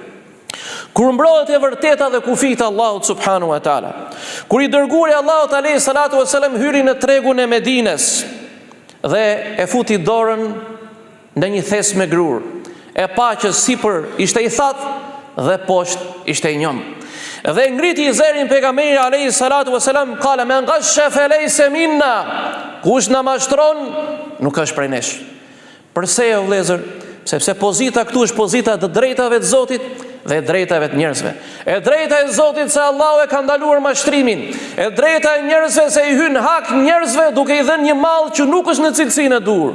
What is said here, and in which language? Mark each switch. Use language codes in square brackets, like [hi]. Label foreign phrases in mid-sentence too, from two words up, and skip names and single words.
[sq] Kur mbrohet e vërteta dhe kufijtë Allahut [ar] سبحانه وتعالى, [sq] kur i dërguari Allahut [ar] عليه الصلاة والسلام [sq] hyri në tregun e Medines dhe e futi dorën në një thes me grur, e pa që sipër ishte i thatë dhe poshtë ishte i njom. Dhe ngriti i zërin pejgamberi [ar] عليه الصلاة والسلام، قال من غش فليس منا, [sq] kush na mashtron nuk është prej nesh. Përse o vëllezër? Sepse pozita këtu është pozita të drejtave të Zotit dhe e drejtave të njerëzve. E drejta e Zotit se Allahu e ka ndaluar mashtrimin. E drejta e njerëzve se i hyn hak njerëzve duke i dhënë një mall që nuk është në cilësinë e dur.